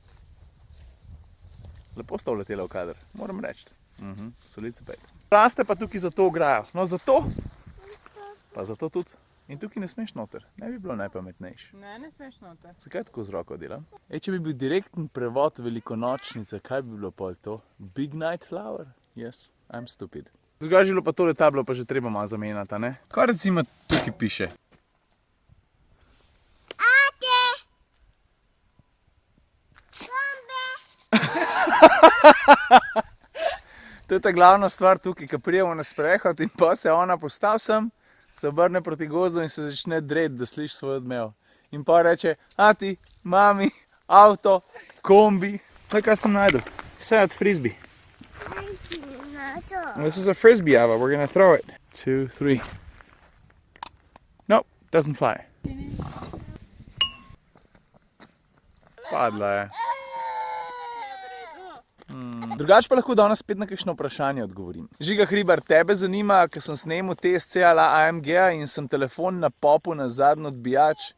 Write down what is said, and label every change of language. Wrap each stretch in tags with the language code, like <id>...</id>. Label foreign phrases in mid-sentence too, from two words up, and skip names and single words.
<sl>Lepo sta vletela v kader, moram reči. Solice pet. Raste pa tukaj za to ograjo. No, zato, pa zato tudi. In tukaj ne smeš noter. Ne bi bilo najpametnejše. Ne smeš noter. Zakaj tako z roko delam? Če bi bil direkten prevod velikonočnice, kaj bi bilo pol to?</sl> <en>Big night flower? Yes, I'm stupid.</en> <sl>Drugače je bilo pa tole tablo, pa že treba malo zamenjati, ne? Kaj recimo tukaj piše? Ate! Bombe! To je ta glavna stvar tukaj, ko prijemo na sprehod in pa se ona postavi sem, se obrne proti gozdu in se začne dreti, da sliši svoj odmev. In pa reče, ati, mami, avto, kombi. Kaj sem najdel?</sl> <en>Sad frisbee. This is a frisbee, Ava. We're gonna throw it. 2, 3. Nope, doesn't fly.</en> <sl>Padla je. Drugače pa lahko danes spet na kakšno vprašanje odgovorim. Žiga Hribar, tebe zanima, ker sem snemal test CLA AMG-a in sem telefon napopil na zadnji odbijač.</sl>